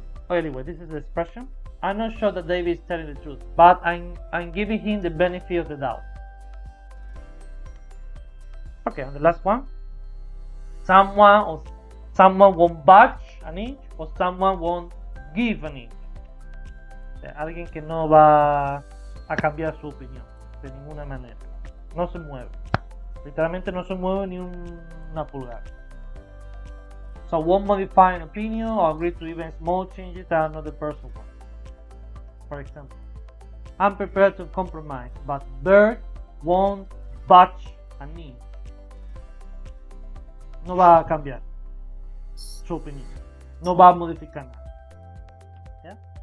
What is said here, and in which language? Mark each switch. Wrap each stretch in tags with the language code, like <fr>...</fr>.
<en>Anyway, this is the expression. I'm not sure that David is telling the truth, but I'm giving him the benefit of the doubt. Okay, and the last one. Someone won't budge an inch, or someone won't give an inch.</en> <es>Alguien que no va a cambiar su opinión de ninguna manera. No se mueve. Literalmente no se mueve ni una pulgada.</es> <en>So won't modify an opinion or agree to even small changes that another person wants. For example, I'm prepared to compromise, but Bert won't budge an inch.</en> <es>No va a cambiar su opinión. No va a modificar nada. ¿Ya?</es>